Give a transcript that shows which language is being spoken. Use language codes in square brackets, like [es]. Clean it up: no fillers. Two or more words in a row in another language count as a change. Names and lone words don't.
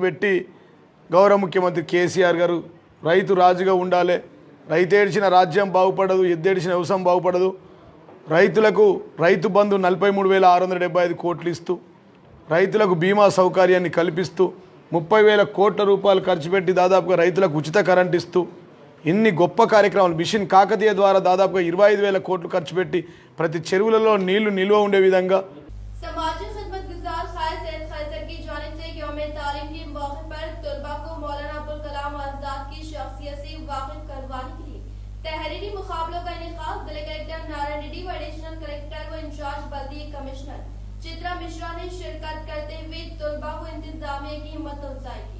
[te] పెట్టి గౌరవ ముఖ్యమంత్రి కేసీఆర్ గారు రైతు రాజుగా ఉండాలి, రైతు ఏడ్చిన రాజ్యం బాగుపడదు, ఎద్దేడ్చిన వ్యవసాయం బాగుపడదు, రైతులకు రైతు బంధు 43675 కోట్లు ఇస్తూ రైతులకు బీమా సౌకర్యాన్ని కల్పిస్తూ 30,000 కోట్ల రూపాయలు ఖర్చు పెట్టి దాదాపుగా రైతులకు ఉచిత కరెంట్ ఇస్తూ ఇన్ని గొప్ప కార్యక్రమాలు మిషన్ కాకతీయ ద్వారా దాదాపుగా 25,000 కోట్లు ఖర్చు పెట్టి ప్రతి చెరువులలో నీళ్లు నిల్వ ఉండే విధంగా [ur] سماجی خدمت گزار قائد سید قیصر کی جانب سے یوم تعلیم کے موقع پر طلباء کو مولانا ابوالکلام آزاد کی شخصیت سے واقف کروانے کے لیے تحریری مقابلوں کا انعقاد۔ ضلع کلکٹر نارائن ریڈی و [en] additional collector [ur] و انچارج بلدیہ کمشنر چترا مشرا نے شرکت کرتے ہوئے طلباء و انتظامیہ کی ہمت افزائی کی۔